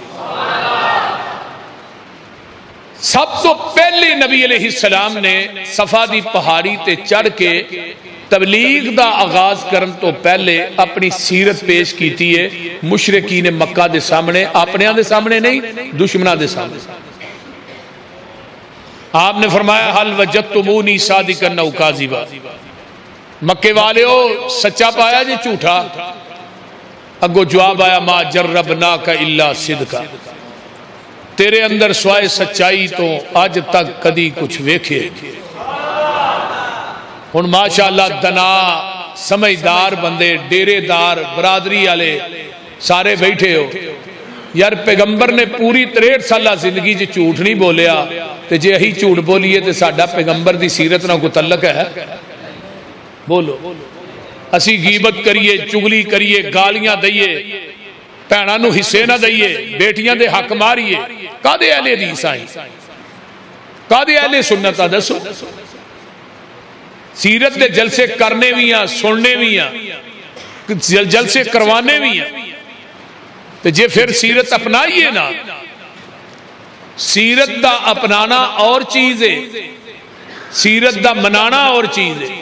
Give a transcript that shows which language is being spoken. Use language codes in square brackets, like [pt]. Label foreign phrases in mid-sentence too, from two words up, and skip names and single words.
[pa] سب تو پہلے نبی علیہ السلام نے صفا دی پہاڑی تے چڑھ کے تبلیغ دا آغاز کرن تو پہلے اپنی سیرت پیش کیتی ہے مشرکین مکہ دے سامنے اپنے دے سامنے نہیں دشمنوں دے سامنے آپ نے فرمایا [ar] حل وجدتمونی صادقا او کاذبا [pa] مکے والےو سچا پایا جی جھوٹا؟ اگو جواب آیا [ar] ما جربناک الا صدقا، [pa] تیرے اندر سوائے سچائی تو آج تک کدی کچھ ویکھے۔ ہن ماشاءاللہ دنا سمجھدار بندے ڈیرے دار برادری والے سارے بیٹھے ہو یار، پیغمبر نے پوری 63 سالہ زندگی جی جھوٹ نہیں بولیا، تے جے اہی جھوٹ بولیے تے ساڈا پیغمبر دی سیرت نہ کوئی تعلق ہے؟ بولو، اسی غیبت کریے، چگلی کریے، گالیاں دئیے، بھیناں نو حصے نہ دئیے، بیٹیاں دے حق ماریے، کادے اہل حدیث آئیں، کادے اہل سنت آ دسو؟ سیرت دے جلسے کرنے بھی ہیں، سننے بھی ہیں، جلسے کروانے بھی ہیں، تو جے پھر سیرت اپنائیے نا، سیرت دا اپنانا اور چیز ہے، سیرت دا منانا اور چیز ہے۔